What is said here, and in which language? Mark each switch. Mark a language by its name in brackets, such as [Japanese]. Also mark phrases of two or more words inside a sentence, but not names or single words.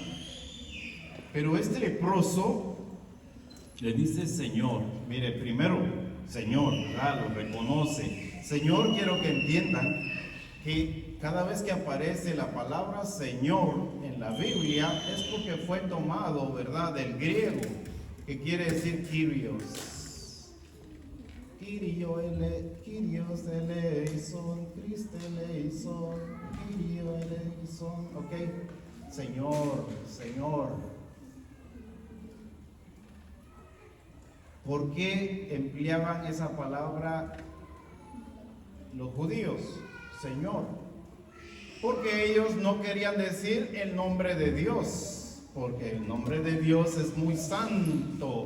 [Spanish] Pero este leproso le dice: Señor, mire, primero, Señor, ¿verdad? Lo reconoce. Señor, quiero que entiendan que cada vez que aparece la palabra Señor en la Biblia es porque fue tomado, ¿verdad?, del griego, que quiere decir Kyrios. [Greek] Kyrios eleison, Christe eleison, Kyrio eleison, [Spanish] ¿ok? Señor, Señor. ¿Por qué empleaban esa palabra los judíos, Señor? Porque ellos no querían decir el nombre de Dios, porque el nombre de Dios es muy santo.